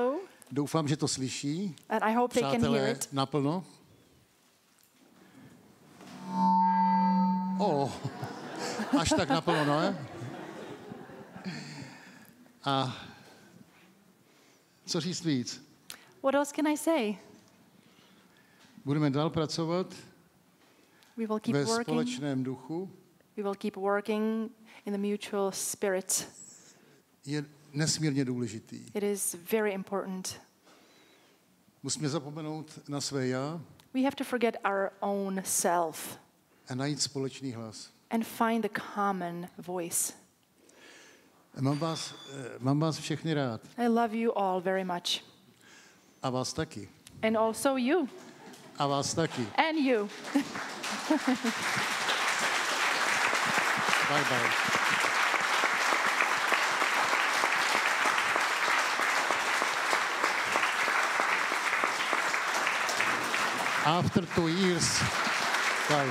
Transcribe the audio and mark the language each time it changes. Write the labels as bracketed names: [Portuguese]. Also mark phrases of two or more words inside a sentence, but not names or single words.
[Czech] Doufám, že to slyší. [English] And I hope they can hear it. [Czech] Naplno. Až tak naplno, ne? A co říct víc? [English] What else can I say? [Czech] Budeme dál pracovat [English] We will keep [Czech] ve [English] working. [Czech] společném duchu. [English] We will keep working in the mutual spirit. [Czech] Je nesmírně důležitý. [English] It is very important. [Czech] Musíme zapomenout na své já [English] We have to forget our own self [Czech] a najít společný hlas. [English] and find the common voice. [Czech] Mám vás všechny rád. [English] I love you all very much. [Czech] A vás taky. [English] And also you. [Czech] A vás taky. [English] And you. Bye bye. After 2 years, bye.